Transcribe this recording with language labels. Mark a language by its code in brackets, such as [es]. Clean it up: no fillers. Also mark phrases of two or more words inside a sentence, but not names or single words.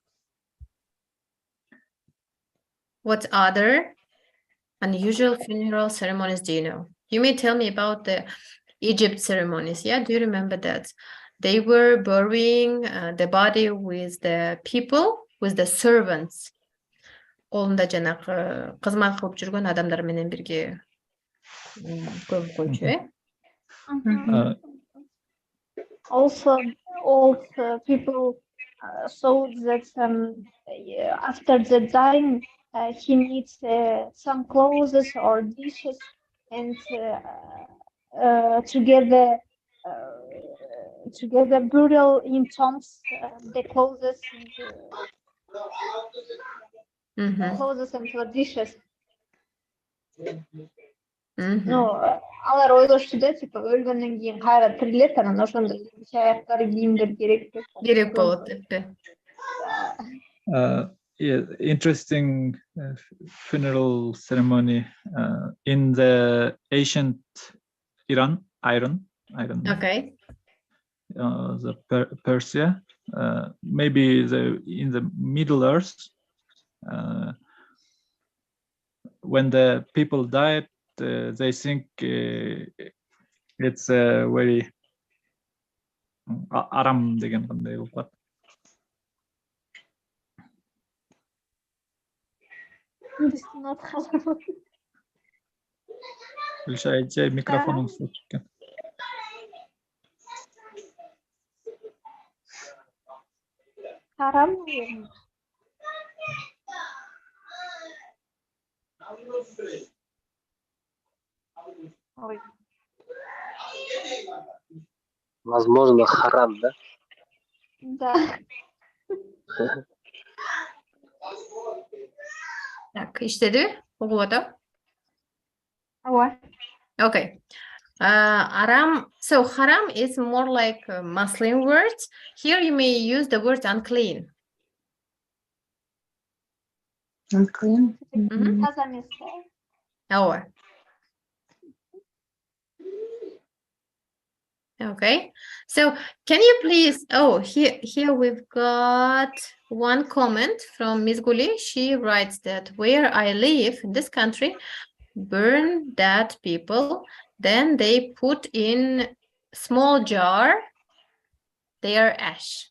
[en] And what other unusual funeral ceremonies do you know? You may tell me about the Egypt ceremonies. Yeah, do you remember that? They were burying the body with the people, with the servants. [ky] Колунда жанагы кызмат кылып жүргөн адамдар менен бирге көмүп койчу, э? [en] Also, old people saw that after the dying, he needs some clothes or dishes, and together burial in tombs, the clothes and clothes and dishes. [ky] Ну, алар ойлошчу да, типа өлгөндөн кийин кайра тирилет, анан ошондой аяктары кийимдер керек болот деппи? [en] Yeah, interesting funeral ceremony in the ancient Iran. Okay. The Persia, maybe in the Middle Earth, when the people died, they think it's very aram [ky] деген кандай болуп калат. Гүлшай, микрофонун суу чыккан. Харам. Ой. [ru] Возможно, харам, да? Да. [ky] Так, иштеди? Угуп атам? Ооба. [en] Okay. Aram. So haram is more like Muslim words. Here you may use the word unclean. Unclean. [ky] Таза эмес. [en] Oh. Okay. So can you please? Oh, here we've got one comment from Ms. Guli. She writes that where I live in this country, burn dead people, then they put in small jar their ash.